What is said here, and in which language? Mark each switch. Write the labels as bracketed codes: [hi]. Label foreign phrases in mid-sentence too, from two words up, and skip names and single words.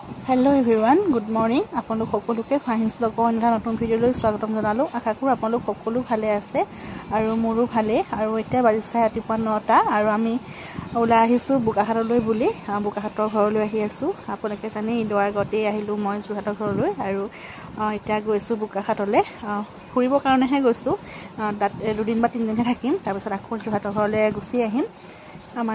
[en] hello everyone good morning [as] आपलोग सकलोके फाइन्स ब्लगर এটা নতুন ভিডিওলৈ স্বাগতম জনালো আশা কৰো আপোনালোক সকলো ভালে আছে আৰু মোৰো ভালে আৰু এতিয়া বাজিছে ৰাতিপুৱা 9টা আৰু আমি ওলাই আহিছো বুকাহাটলৈ বুলি বুকাহাটৰ ঘৰলৈ আহি আছো আপোনালোকে জানে ইদৰ আগতে আহিলো মই যোৰহাটৰ ঘৰলৈ আৰু এতিয়া গৈছো বুকাহাটলৈ ফুৰিবৰ কাৰণেহে গৈছো তাত দুদিন বা তিনদিনহে থাকিম তাৰ পিছত আকৌ যোৰহাটৰ ঘৰলৈ গুচি আহিম আমাৰ